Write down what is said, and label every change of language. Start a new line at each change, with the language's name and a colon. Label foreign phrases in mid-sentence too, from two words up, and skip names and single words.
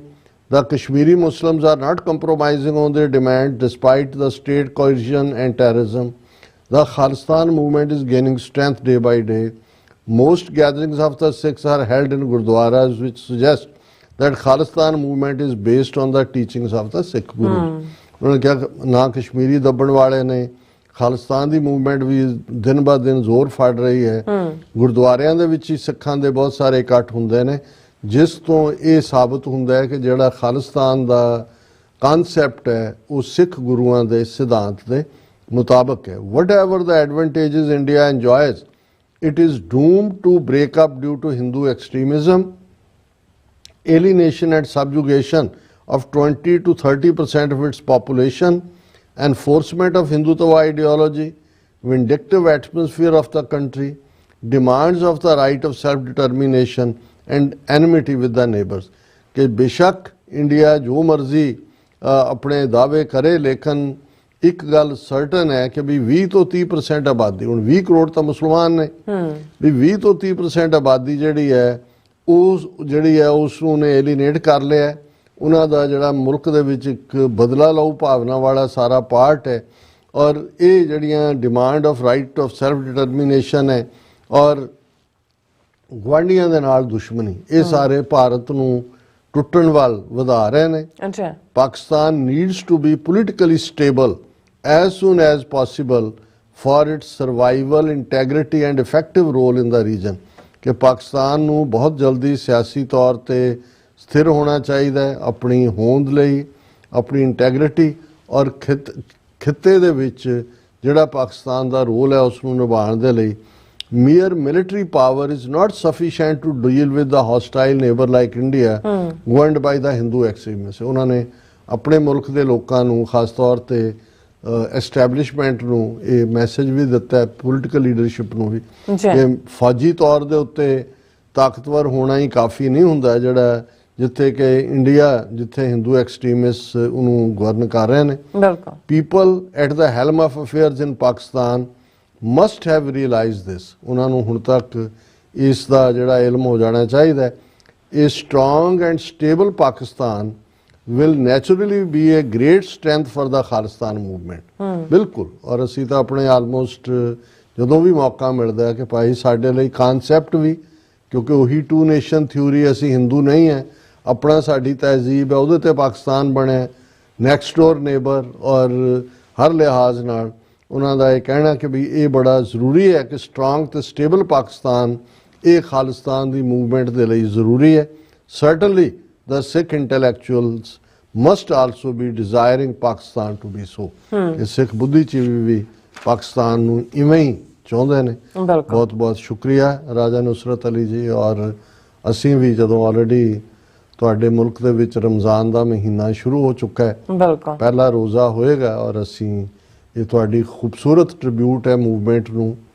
English: The Kashmiri Muslims are not compromising on their demand despite the state coercion and terrorism. The Khalistan movement is gaining strength day by day. Most gatherings of the Sikhs are held in Gurdwaras, which suggest that Khalistan movement is based on the teachings of the Sikh Guru।
Hindi: उन्होंने कहा ना कश्मीरी दबण वाले ने खालिस्तान ਦੀ मूवमेंट भी दिन ब दिन
Punjabi: ਜ਼ੋਰ ਫੜ ਰਹੀ ਹੈ। ਗੁਰਦੁਆਰਿਆਂ ਦੇ ਵਿੱਚ ਹੀ ਸਿੱਖਾਂ ਦੇ ਬਹੁਤ ਸਾਰੇ ਇਕੱਠ ਹੁੰਦੇ ਨੇ ਜਿਸ ਤੋਂ ਇਹ ਸਾਬਤ ਹੁੰਦਾ ਹੈ ਕਿ ਜਿਹੜਾ ਖਾਲਿਸਤਾਨ ਦਾ ਕਨਸੈਪਟ ਹੈ ਉਹ ਸਿੱਖ ਗੁਰੂਆਂ ਦੇ ਸਿਧਾਂਤ ਦੇ ਮੁਤਾਬਕ ਹੈ।
English: Whatever the advantages India enjoys, it is doomed to break up due to Hindu extremism, alienation and subjugation of 20 to 30% of its population, enforcement of Hindutva ideology, vindictive atmosphere of the country, demands of the right of self-determination and enmity with the neighbors।
Hindi: कि बेशक इंडिया जो मर्जी अपने दावे करे लेकिन एक गल सर्टन है कि भी
Punjabi: 20 ਤੋਂ 30% आबादी ਹੁਣ 20 ਕਰੋੜ ਤਾਂ ਮੁਸਲਮਾਨ ਨੇ ਵੀ 20 ਤੋਂ 30% ਆਬਾਦੀ ਜਿਹੜੀ ਹੈ ਉਸ ਨੂੰ ਨੇ ਐਲੀਨੇਟ ਕਰ ਲਿਆ। ਉਹਨਾਂ ਦਾ ਜਿਹੜਾ ਮੁਲਕ ਦੇ ਵਿੱਚ ਇੱਕ ਬਦਲਾ ਲਓ ਭਾਵਨਾ ਵਾਲਾ ਸਾਰਾ ਪਾਰਟ ਹੈ ਔਰ ਇਹ ਜਿਹੜੀਆਂ
English: demand of right of self determination
Punjabi: ਹੈ ਔਰ ਗੁਆਂਢੀਆਂ ਦੇ ਨਾਲ ਦੁਸ਼ਮਣੀ ਇਹ ਸਾਰੇ ਭਾਰਤ ਨੂੰ ਟੁੱਟਣ ਵੱਲ ਵਧਾ ਰਹੇ ਨੇ।
English: Pakistan needs to be politically stable as soon as possible for its survival, integrity and effective role in the region।
Punjabi: ਕਿ ਪਾਕਿਸਤਾਨ ਨੂੰ ਬਹੁਤ ਜਲਦੀ ਸਿਆਸੀ ਤੌਰ ਤੇ ਸਥਿਰ ਹੋਣਾ ਚਾਹੀਦਾ ਹੈ, ਆਪਣੀ ਹੋਂਦ ਲਈ, ਆਪਣੀ ਇੰਟੈਗਰਿਟੀ ਔਰ ਖਿੱਤੇ ਦੇ ਵਿੱਚ ਜਿਹੜਾ ਪਾਕਿਸਤਾਨ ਦਾ ਰੋਲ ਹੈ ਉਸ ਨੂੰ ਨਿਭਾਉਣ ਦੇ ਲਈ
English: mere military power is not sufficient to deal with the hostile neighbor like India governed by the Hindu extremists।
Punjabi: ਉਹਨਾਂ ਨੇ ਆਪਣੇ ਮੁਲਕ ਦੇ ਲੋਕਾਂ ਨੂੰ ਖਾਸ ਤੌਰ ਤੇ ਐਸਟੈਬਲਿਸ਼ਮੈਂਟ ਨੂੰ ਇਹ ਮੈਸੇਜ ਵੀ ਦਿੱਤਾ ਹੈ,
English: political leadership
Punjabi: ਨੂੰ ਵੀ, ਕਿ ਫੌਜੀ ਤੌਰ ਦੇ ਉੱਤੇ ਤਾਕਤਵਰ ਹੋਣਾ ਹੀ ਕਾਫੀ ਨਹੀਂ ਹੁੰਦਾ, ਜਿਹੜਾ ਜਿੱਥੇ ਕਿ ਇੰਡੀਆ, ਜਿੱਥੇ
English: Hindu extremist
Punjabi: ਉਹਨੂੰ ਗਵਰਨ ਕਰ ਰਹੇ ਨੇ।
English: People at the helm of affairs in Pakistan must have realise this.
Punjabi: ਉਹਨਾਂ ਨੂੰ ਹੁਣ ਤੱਕ ਇਸ ਦਾ ਜਿਹੜਾ ਇਲਮ ਹੋ ਜਾਣਾ ਚਾਹੀਦਾ ਹੈ।
English: ਇਹ strong and stable Pakistan will naturally be a great strength for the Khalistan movement.
Punjabi: ਬਿਲਕੁਲ, ਔਰ ਅਸੀਂ ਤਾਂ ਆਪਣੇ ਆਲਮੋਸਟ ਜਦੋਂ ਵੀ ਮੌਕਾ ਮਿਲਦਾ ਹੈ ਕਿ ਭਾਈ ਸਾਡੇ ਲਈ ਕਾਨਸੈਪਟ ਵੀ, ਕਿਉਂਕਿ ਉਹੀ
English: two nation theory,
Punjabi: ਅਸੀਂ ਹਿੰਦੂ ਨਹੀਂ ਹੈ, ਆਪਣਾ ਸਾਡੀ ਤਹਿਜ਼ੀਬ ਹੈ, ਉਹਦੇ ਤੇ ਪਾਕਿਸਤਾਨ ਬਣਿਆ,
English: next door neighbour,
Punjabi: ਔਰ ਹਰ ਲਿਹਾਜ਼ ਨਾਲ ਉਹਨਾਂ ਦਾ ਇਹ ਕਹਿਣਾ ਕਿ ਵੀ ਇਹ ਬੜਾ ਜ਼ਰੂਰੀ ਹੈ ਕਿ ਸਟਰੋਂਗ ਤੇ ਸਟੇਬਲ ਪਾਕਿਸਤਾਨ ਇਹ ਖਾਲਿਸਤਾਨ ਦੀ ਮੂਵਮੈਂਟ ਦੇ ਲਈ ਜ਼ਰੂਰੀ ਹੈ।
English: ਸਰਟਨਲੀ the Sikh intellectuals must also be desiring Pakistan to be so।
Punjabi: ਇਹ ਸਿੱਖ ਬੁੱਧੀਜੀਵੀ ਵੀ ਪਾਕਿਸਤਾਨ ਨੂੰ ਇਵੇਂ ਹੀ ਚਾਹੁੰਦੇ ਨੇ। ਬਹੁਤ ਬਹੁਤ ਸ਼ੁਕਰੀਆ ਰਾਜਾ ਨੁਸਰਤ ਅਲੀ ਜੀ। ਔਰ ਅਸੀਂ ਵੀ ਜਦੋਂ ਆਲਰੇਡੀ ਤੁਹਾਡੇ ਮੁਲਕ ਦੇ ਵਿੱਚ ਰਮਜ਼ਾਨ ਦਾ ਮਹੀਨਾ ਸ਼ੁਰੂ ਹੋ ਚੁੱਕਾ ਹੈ, ਪਹਿਲਾ ਰੋਜ਼ਾ ਹੋਏਗਾ, ਔਰ ਅਸੀਂ ਇਹ ਤੁਹਾਡੀ ਖੂਬਸੂਰਤ ਟ੍ਰਿਬਿਊਟ ਹੈ ਮੂਵਮੈਂਟ ਨੂੰ।